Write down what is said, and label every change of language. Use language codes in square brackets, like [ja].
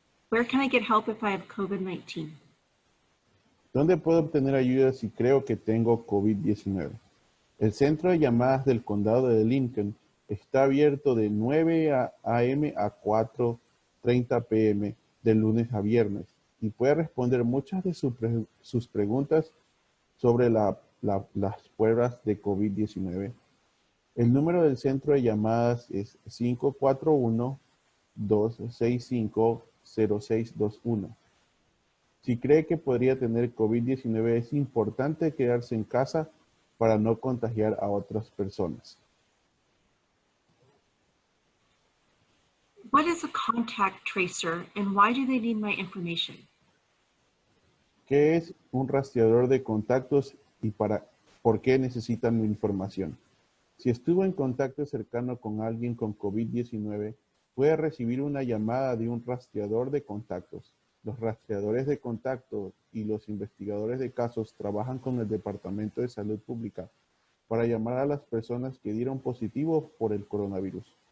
[en] Where can I get help if I have COVID-19? [es] ¿Dónde puedo obtener ayuda si creo que tengo COVID-19? El centro de llamadas del condado de Lincoln está abierto de 9 a.m. a 4:30 p.m. de lunes a viernes y puede responder muchas de sus preguntas sobre las pruebas de COVID-19. El número del centro de llamadas es 541-265-0621. Si cree que podría tener COVID-19, es importante quedarse en casa para no contagiar a otras personas. [en] What is a contact tracer and why do they need my information? [es] ¿Qué es un rastreador de contactos y por qué necesitan mi información? Si estuvo en contacto cercano con alguien con COVID-19, puede recibir una llamada de un rastreador de contactos. Los rastreadores de contactos y los investigadores de casos trabajan con el Departamento de Salud Pública para llamar a las personas que dieron positivo por el coronavirus.